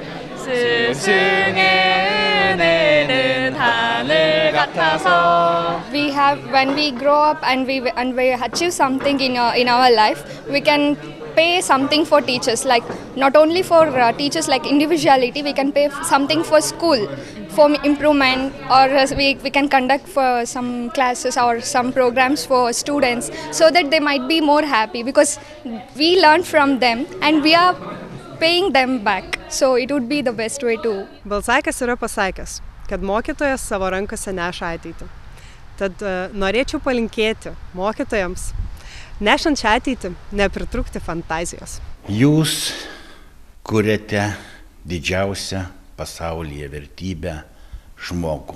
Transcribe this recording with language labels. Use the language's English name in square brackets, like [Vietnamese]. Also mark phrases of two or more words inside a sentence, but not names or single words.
[English] When we grow up and we achieve something in our life, we can pay something for teachers, like not only for teachers like individuality, we can pay something for school for improvement, or we can conduct for some classes or some programs for students so that they might be more happy because we learn from them and we are paying them back. So it would be the best way to. [Lithuanian] Balzakas yra pasakęs, kad mokytojas savo rankose neša ateitį. Tad norėčiau palinkėti mokytojams, nešant šią ateitį, nepritrūkti fantazijos. Jūs kuriate didžiausią pasaulyje vertybę žmogų.